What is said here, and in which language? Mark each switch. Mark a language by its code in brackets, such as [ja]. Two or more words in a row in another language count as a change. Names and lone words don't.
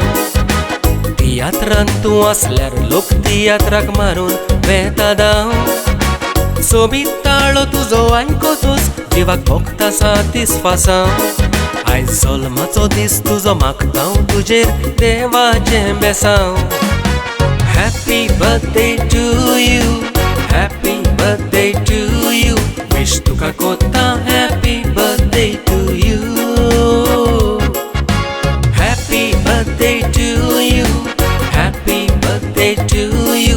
[kok] तियात्रांत तूं आसल्यार लोक तियात्राक मारून वेता धांव. सोबीत ताळो तुजो आयकोतूच जिवाक भोगता सातिस्फासांव. आयज जल्माचो दीस तुजो मागतां तुजेर देवाचें बेसांव. [en] Happy birthday to you, happy birthday to you. विश [kok] तुका कोत्ता [en] happy birthday to you. Happy birthday to you, happy birthday to you.